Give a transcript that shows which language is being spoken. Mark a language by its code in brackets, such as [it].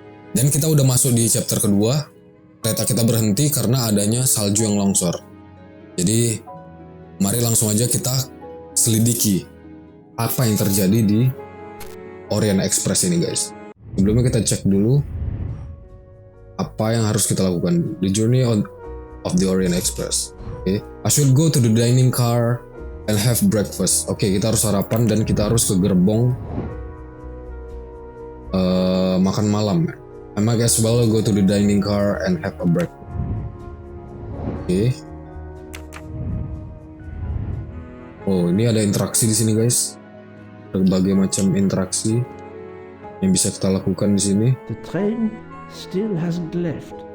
[id] Dan kita udah masuk di chapter kedua. Kereta kita berhenti karena adanya salju yang longsor. Jadi mari langsung aja kita selidiki apa yang terjadi di Orient Express ini guys. Sebelumnya kita cek dulu apa yang harus kita lakukan. [en] The journey of the Orient Express. Okay. I should go to the dining car and have breakfast. [id] Oke, kita harus sarapan dan kita harus ke gerbong makan malam. [en] I might as well go to the dining car and have a breakfast. [id] Oke. Oh, ini ada interaksi di sini guys. Berbagai macam interaksi yang bisa kita lakukan di sini. [en] The train still hasn't left.